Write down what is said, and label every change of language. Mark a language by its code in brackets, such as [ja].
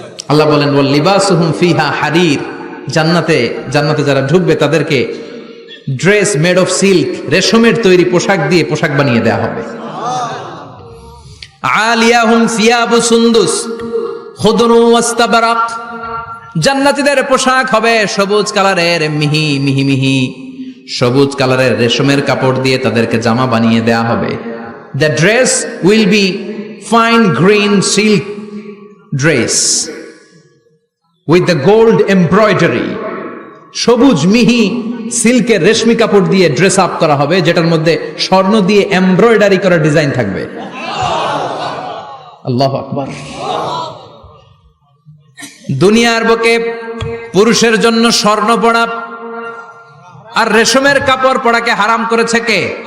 [bn] আল্লাহ বলেন [ar] ওয়াল লিবাসুহুম ফিহা হারির। [bn] জান্নাতে যারা ঢুকবে তাদেরকে [en] dress made of silk, [bn] রেশমের তৈরি পোশাক দিয়ে পোশাক বানিয়ে দেওয়া হবে। [ar] আলিয়াহুম সিয়াবু সুন্দুস খুদরু ওয়াস্তাবরাক। [bn] জান্নাতীদের পোশাক হবে সবুজ কালারের, মিহি মিহি মিহি সবুজ কালারের রেশমের কাপড় দিয়ে তাদেরকে জামা বানিয়ে দেয়া হবে। [en] The dress will be fine green silk dress with the gold embroidery. [bn] সবুজ মিহি সিল্কের রেশমি কাপড় দিয়ে ড্রেস আপ করা হবে, যেটার মধ্যে স্বর্ণ দিয়ে এমব্রয়ডারি করা ডিজাইন থাকবে। আল্লাহু আকবার। দুনিয়ার বুকে পুরুষের জন্য স্বর্ণ পরা আর রেশমের কাপড় পরাকে হারাম করেছে কে?